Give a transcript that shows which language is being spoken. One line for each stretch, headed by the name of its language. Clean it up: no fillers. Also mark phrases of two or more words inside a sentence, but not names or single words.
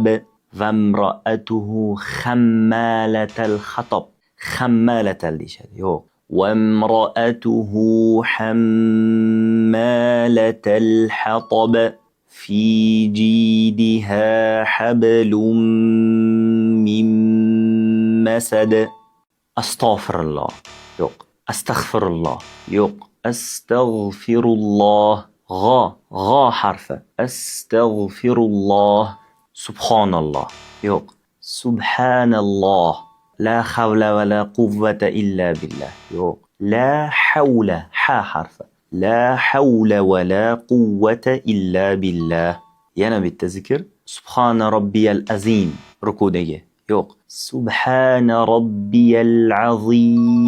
Arabic: وامرأته خمالة الحطب. خمالة الديشاد. وامرأته حمالة الحطب. في جيدها حبل من masad.
Uzbek: Astagfirullah. Yo'q. Astaghfirullah. Yo'q. Astaghfirullah. G'o harfi. Astaghfirullah. Subhanallah. Yo'q. Subhanallah.
Arabic: لا حول ولا قوة إلا بالله.
Uzbek: Yo'q.
Arabic: لا حول.
Uzbek: Ha harfi.
Arabic: لا حول ولا قوة إلا بالله.
Uzbek: Yana bitta zikr.
Arabic: سبحان ربي العظيم.
Uzbek: Rukudagi. Yo'q.
Arabic: سبحان ربي العظيم.